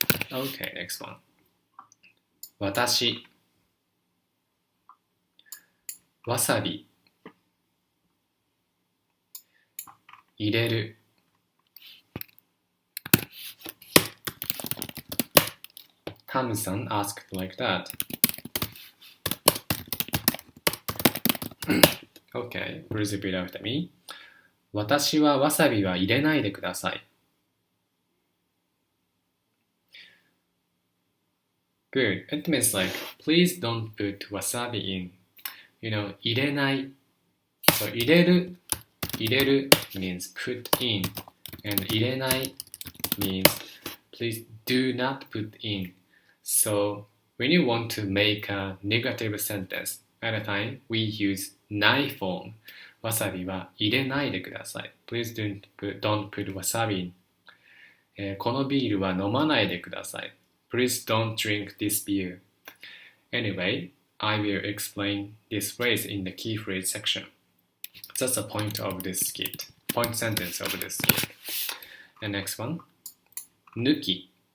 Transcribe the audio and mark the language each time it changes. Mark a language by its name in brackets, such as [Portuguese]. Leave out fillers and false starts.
[English] Okay, next one. [Japanese] 私わさび入れる. [English] Tam-san asked like that. Okay, please repeat after me. [Japanese] 私はわさびは入れないでください. [English] Good. It means like, please don't put wasabi in. [Japanese] 入れない。 [English] So, 入れる means put in. And 入れない means please do not put in. So, when you want to make a negative sentence at a time, we use ないform. [Japanese] わさびは入れないでください。 [English] Please don't put wasabi in. [Japanese] このビールは飲まないでください。 [English] Please don't drink this beer. Anyway, I will explain this phrase in the key phrase section. That's the point of this skit. Point sentence of this skit. And next one. 抜き。